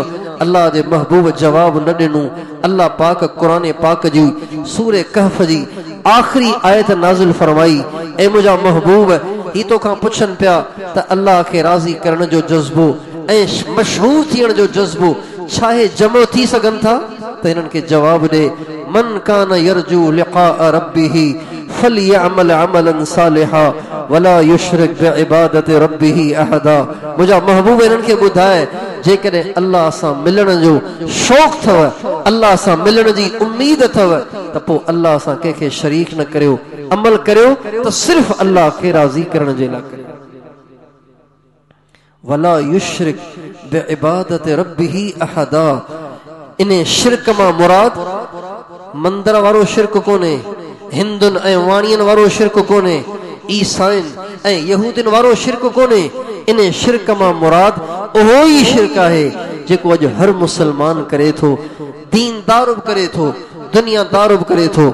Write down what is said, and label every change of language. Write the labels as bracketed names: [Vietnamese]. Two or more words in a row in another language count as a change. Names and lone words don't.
[Sindhi] अल्लाह जे महबूब जवाब न ॾिनो। अल्लाह पाक क़ुरान पाक जी सूरे कहफ जी आख़िरी आयत नाज़िल फरमाई, ऐं मुंहिंजा महबूब ही तोखां पुछनि पिया त अल्लाह खे राज़ी करण जो जज़्बो ऐं मशहूर थियण जो जज़्बो छाहे जमो थी सघनि था? त हिननि खे जवाब ॾे, [Arabic] من كان يرجو لقاء ربه فليعمل عملا صالحا ولا يشرك بعبادة ربه أحدا. [Sindhi] मुंहिंजा महबूब हिननि खे ॿुधाए, जेकॾहिं अल्लाह सां मिलण जो शौक़ अथव, अल्लाह सां मिलण जी उम्मीद अथव त पोइ अल्लाह सां कंहिंखे शरीक न करियो, अमल करियो त सिर्फ़ अल्लाह खे राज़ी करण जे लाइ करियो। [Arabic] ولا يشرك بعبادة ربه أحدا. [Sindhi] इन शिरक मां मुराद मंदर वारो शिरक कोन्हे, हिंदुनि ऐं वाणियुनि वारो शिरक कोन्हे, ईसाइन ऐं यहूदिन वारो शिरक कोन्हे। इन शिरक मां मुराद उहो ई शिरक आहे जेको अॼु हर मुसलमान करे थो, दीनदार बि करे थो, दुनियादार बि करे थो।